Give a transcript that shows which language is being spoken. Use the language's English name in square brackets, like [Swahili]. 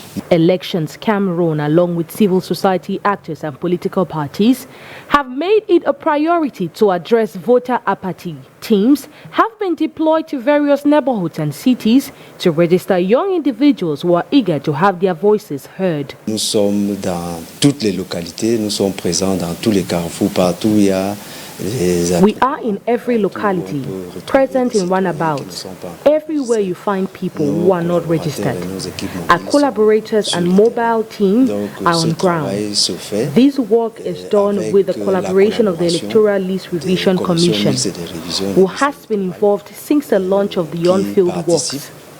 [English] Elections Cameroon, along with civil society actors and political parties, have made it a priority to address voter apathy. Teams have been deployed to various neighborhoods and cities to register young individuals who are eager to have their voices heard. [French] Nous sommes dans toutes les localités, nous sommes présents dans tous les carrefours, partout où il y a. [English] We are in every locality, present in runabouts. Everywhere you find people who are not registered. Our collaborators and mobile team are on ground. This work is done with the collaboration of the Electoral List Revision Commission, who has been involved since the launch of the on-field works.